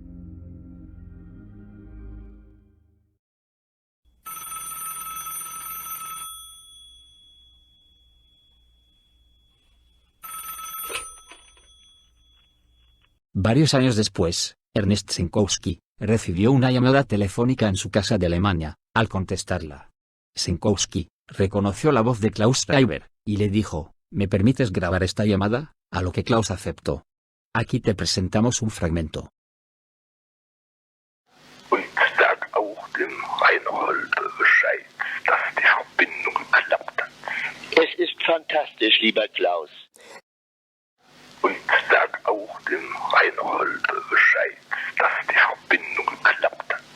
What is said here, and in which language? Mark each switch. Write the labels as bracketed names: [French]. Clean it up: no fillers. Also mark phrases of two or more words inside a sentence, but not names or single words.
[Spanish] Varios años después, Ernest Senkowski recibió una llamada telefónica en su casa de Alemania. Al contestarla, Senkowski reconoció la voz de Klaus Schreiber, y le dijo: ¿me permites grabar esta llamada? A lo que Klaus aceptó. Aquí te presentamos un fragmento. [German] Und sag auch dem Reinhold Bescheid, dass die Verbindung geklappt hat. Es ist fantastisch, lieber Klaus. Und sag auch dem Reinhold Bescheid, dass die Verbindung geklappt hat.